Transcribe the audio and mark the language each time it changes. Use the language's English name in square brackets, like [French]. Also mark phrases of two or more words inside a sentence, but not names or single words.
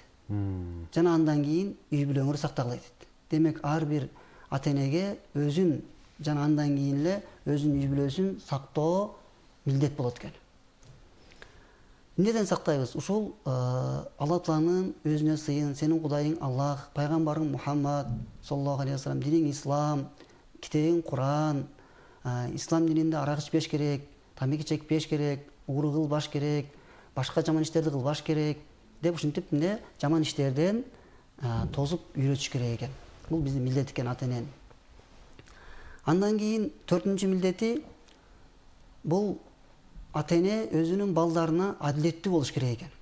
[Kyrgyz] Жана андан кийин үй бүлөңөр сактагыла дейт. Демек ар бир ата-энеге өзүн жана андан кийин эле өзүнүн үй бүлөсүн сактоо милдет болот экен. Эмнеден сактайбыз? Ушул Алла Тааланын өзүнө сыйын, сенин Кудайың Аллах, пайгамбарың Мухаммад [Arabic] صلى الله عليه وسلم, [Kyrgyz] диниң ислам, китебиң Куран, ислам дининде арак ичпеш керек, тамеки чекпеш керек, ууру кылбаш керек, башка жаман иштерди кылбаш керек деп ушинтип жаман иштерден тозуп үйрөтүш керек экен. Бул биздин милдет экен ата-эненин. Андан кийин 4-үнчү милдети бул ата-эне өзүнүн балдарына адилеттүү болуш керек экен.